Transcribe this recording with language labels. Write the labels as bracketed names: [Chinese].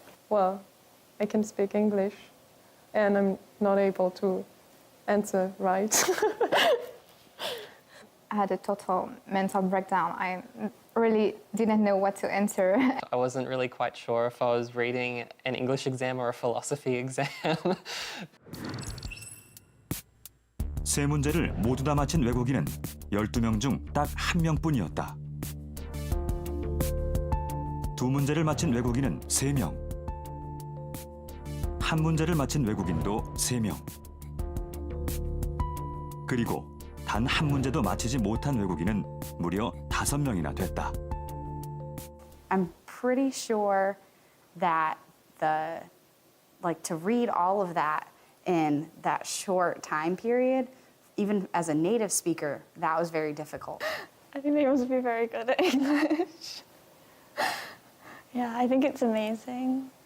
[English] Well, I can speak English, and I'm not able to answer right. I had a total mental breakdown. really didn't know what to answer. I wasn't really quite sure if I was reading an English exam or a philosophy exam. [Korean] 세 문제를 모두 다 맞힌 외국인은 12명 중 딱 한 명뿐이었다. 두 문제를 맞힌 외국인은 3명. 한 문제를 맞힌 외국인도 3명. 그리고 단 한 문제도 맞히지 못한 외국인은 무려 5명이나 됐다. [English] I'm pretty sure that to read all of that in that short time period, even as a native speaker, that was very difficult. I think they must be very good at English. Yeah, I think it's amazing.